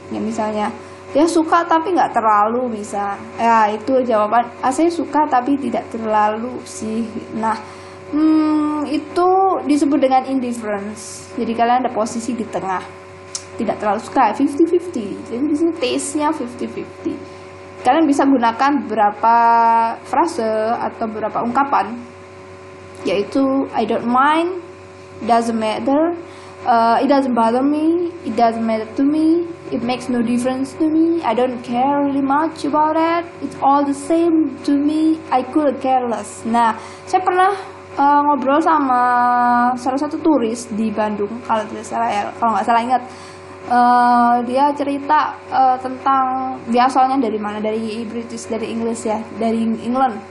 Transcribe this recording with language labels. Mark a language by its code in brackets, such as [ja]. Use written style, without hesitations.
[id] Ya misalnya dia suka tapi nggak terlalu, bisa. Ya itu jawaban. Saya suka tapi tidak terlalu sih. Nah, itu disebut dengan indifference. Jadi kalian ada posisi di tengah, tidak terlalu suka, 50-50. Jadi di sini taste-nya 50-50. Kalian bisa gunakan beberapa frase atau beberapa ungkapan, yaitu [en] I don't mind, it doesn't matter, it doesn't bother me, it doesn't matter to me, it makes no difference to me, I don't care really much about it, it's all the same to me, I could care less. [id] Nah, saya pernah ngobrol sama salah satu turis di Bandung, kalau tidak salah ya, kalau nggak salah ingat. Dia cerita tentang dia asalnya dari mana, dari British, dari Inggris ya, dari England.